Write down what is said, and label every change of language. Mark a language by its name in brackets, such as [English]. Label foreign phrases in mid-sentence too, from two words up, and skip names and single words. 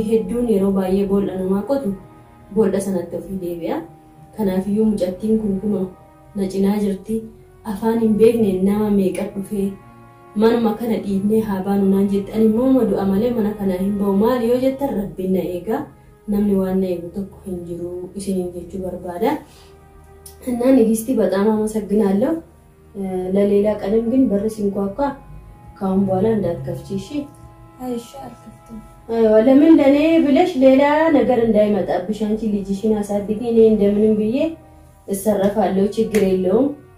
[Oromo] hedduun yeroo baay'ee boolla namaa qotu boolla sanatti ofii deebi'a kanaafiyyuu mucattiin kun kunoo na cinaa jirti afaan hin beekne nama meeqa dhufee manuma kana dhiibnee haa baanu naan jetti ani immoo madu'a malee mana kana hin ba'u maali yoo jettan rabbiin na eega namni waan na eegu tokko hin jiru isiniin jechuu barbaada [Amharic] እና ንግስቲ በጣም አመሰግናለሁ ለሌላ ቀንም ግን በር ሲንኳኳ ካሁን በኋላ እንዳትከፍቺ እሺ አይሽ አልከፍትም ለምን ለኔ ብለሽ ሌላ ነገር እንዳይመጣብሽ አንቺ ልጅሽን አሳድጊ እኔ እንደምንም ብዬ እሰረፋለሁ ችግር የለውም